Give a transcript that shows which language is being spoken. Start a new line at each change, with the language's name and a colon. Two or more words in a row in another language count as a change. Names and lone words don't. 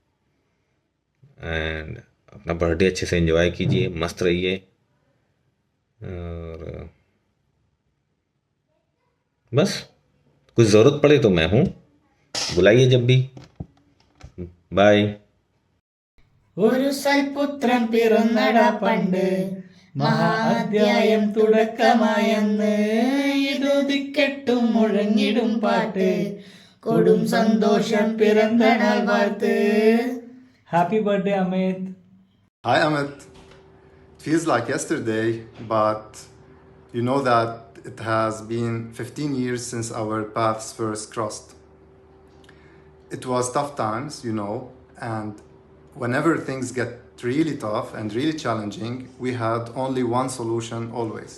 Hindi: एंड अपना बर्थडे अच्छे से एंजॉय कीजिए, मस्त रहिए। और बस कुछ ज़रूरत पड़े तो मैं हूँ, बुलाइए जब भी। बाय।
Malayalam: ഒരു സൽപുത്രൻ പിറന്നടാ പണ്ട് മഹാ അധ്യായം തുടക്കമായെന്ന് ഇതുദിക്കെട്ടും മുഴങ്ങിടും പാട്ട് കൊടും സന്തോഷം പിറന്ന നാൾ വാഴ്ത്ത്.
English: Happy birthday, Amit. Hi Amit. It feels like yesterday, but you know that it has been 15 years since our paths first crossed. It was tough times, you know, and whenever things get really tough and really challenging, we had only one solution always.